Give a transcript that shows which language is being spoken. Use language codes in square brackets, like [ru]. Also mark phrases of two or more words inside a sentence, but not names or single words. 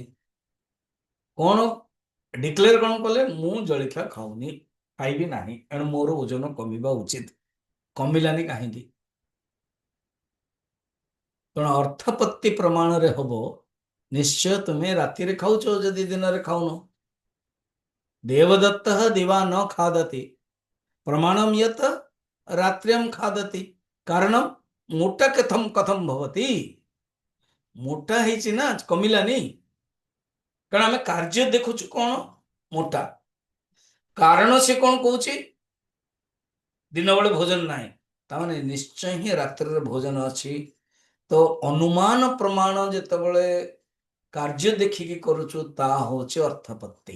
[or] କଣ ଡିକ୍ଲେୟାର କଣ କଲେ ମୁଁ ଜଳଖିଆ ଖାଉନି ଖାଇବି ନାହିଁ ଏଣୁ ମୋର ଓଜନ କମିବା ଉଚିତ। କମିଲାନି କାହିଁକି? ତେଣୁ ଅର୍ଥପତ୍ତି ପ୍ରମାଣରେ ହବ ନିଶ୍ଚୟ ତୁମେ ରାତିରେ ଖାଉଛ ଯଦି ଦିନରେ ଖାଉନ। [sa] देवदत्त दिवा न खादति प्रमाणम यत रात्र्यम खादति कारणम मोटा कथम कथम भवति मोटा [or] ହେଇଛି ନା କମିଲାନି କାରଣ ଆମେ କାର୍ଯ୍ୟ ଦେଖୁଛୁ କଣ ମୋଟା କାରଣ ସେ କଣ କହୁଛି ଦିନ ବେଳେ ଭୋଜନ ନାହିଁ ତାମାନେ ନିଶ୍ଚୟ ହିଁ ରାତ୍ରିରେ ଭୋଜନ ଅଛି। ତ ଅନୁମାନ ପ୍ରମାଣ ଯେତେବେଳେ କାର୍ଯ୍ୟ ଦେଖିକି କରୁଛୁ ତାହା ହଉଛି ଅର୍ଥପତ୍ତି।